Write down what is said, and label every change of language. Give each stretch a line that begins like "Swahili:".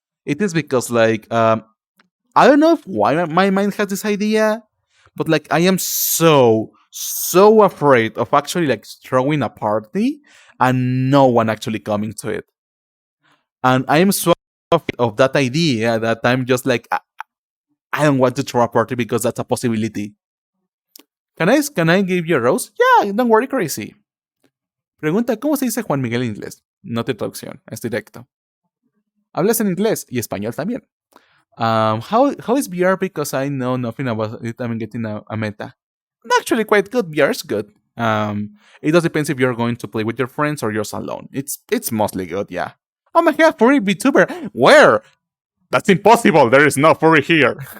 English: It is because like I don't know why my mind has this idea, but like I am so afraid of actually like throwing a party and no one actually coming to it. And I am so afraid of that idea that I'm just like I don't want to throw a party because that's a possibility. Can I give you a rose? Yeah, don't worry, crazy.
Spanish: Pregunta, ¿cómo se dice Juan Miguel en inglés? No te traducción, es directo. Hablas en inglés y español también.
English: How is VR? Because I know nothing about it. I'm getting a meta. Actually, quite good. VR is good. It does depends if you're going to play with your friends or just alone. It's mostly good, yeah. Oh my god, furry VTuber. Where? That's impossible. There is no furry here.